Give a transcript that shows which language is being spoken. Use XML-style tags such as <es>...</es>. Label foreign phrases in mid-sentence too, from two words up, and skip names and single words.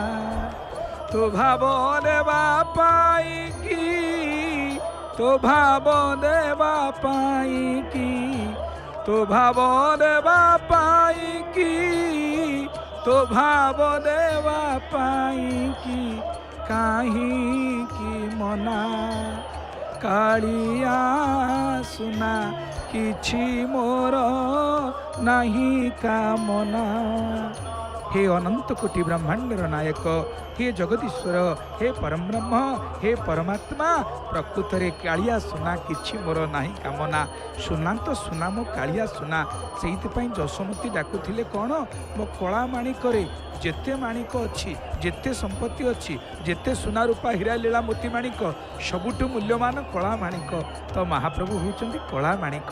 <or>ତୋ ଭାବ ଦେବା ପାଇଁକି, ତୋ ଭାବ ଦେବା ପାଇଁକି, ତୋ ଭାବ ଦେବା ପାଇଁକି, ତୋ ଭାବ ଦେବା ପାଇଁକି, କାହିଁକି ମନା। କାଳିଆ ସୁନା କିଛି ମୋର ନାହିଁ କାମନା। ହେ ଅନନ୍ତ କୋଟି ବ୍ରହ୍ମାଣ୍ଡର ନାୟକ, ହେ ଜଗଦୀଶ୍ୱର, ହେ ପରମବ୍ରହ୍ମ, ହେ ପରମାତ୍ମା, ପ୍ରକୃତ ରେ କାଳିଆ ସୁନା କିଛି ମୋର ନାହିଁ କାମନା। ସୁନା ତୋ ସୁନା ମୋ କାଳିଆ ସୁନା। ସେ ଯଶୋମତୀ ଡାକୁଥିଲେ କଉଣ, ମୋ କଳା ମାଣିକ ରେ ଯେତେ ମାଣିକ ଅଛି, ଯେତେ ସମ୍ପତ୍ତି ଅଛି, ଯେତେ ସୁନା ରୂପା ହୀରା ଲୀଳା ମୋତି ମାଣିକ, ସବୁଠୁ ମୂଲ୍ୟବାନ କଳା ମାଣିକ ତୋ ମହାପ୍ରଭୁ ହଉଛନ୍ତି କଳା ମାଣିକ।</or>